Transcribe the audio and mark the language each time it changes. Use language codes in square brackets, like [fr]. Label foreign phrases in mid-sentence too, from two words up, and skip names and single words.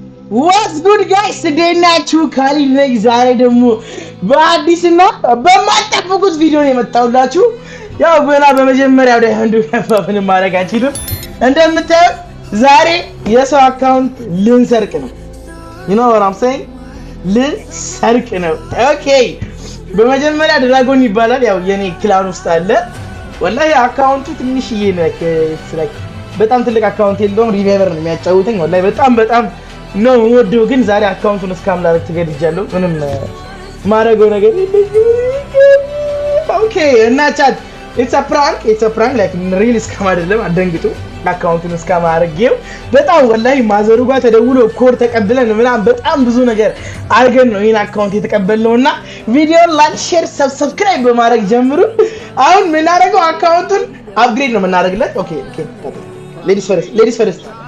[en] What's good guys? [am] Today ናችሁ ካሊድ ነኝ። ዛሬ ደግሞ በአዲስና በማጠብቁት ቪዲዮ ነው የመጣሁላችሁ። ያው በመጀመሪያ ወደ አንዱ ከፋፍን ማረጋችሁት እንደምታዩት ዛሬ የሰው አካውንት ልንሰርቅ ነው። [en] you know what I'm saying? [am] ልንሰርቅ ነው። ኦኬ በመጀመሪያ ድራጎን ይባላል። ያው የኔ ክላን ውስጥ አለ። ወላሂ አካውንቱ ትንሽዬ ነው። በጣም ትልቅ አካውንት የለውም። ሪቫይቨር ነው የሚያጫውተኝ። ወላሂ በጣም ነው ወደው ግን ዛሬ አካውንቱን እስካም ላረግ ተገድጃለሁ። ምንም ማረገው ነገር የለም። ኦኬ እና ቻት [en] it's a prank like real [am] እስካም አይደለም። አደንግጡ አካውንቱን እስካም አረጋው። በጣም ወላሂ ማዘሩ ጋር ተደውሎ ኮድ ተቀብለን ምናምን በጣም ብዙ ነገር አርገን ነው ይሄን አካውንት የተቀበልነውና ቪዲዮ ላይክ ሼር ሰብስክራይብ በማድረግ ጀምሩ። አሁን ምን አረጋው አካውንቱን አፕግሬድ ነው የምናደርግለት። ኦኬ ሌዲስ ፈርስት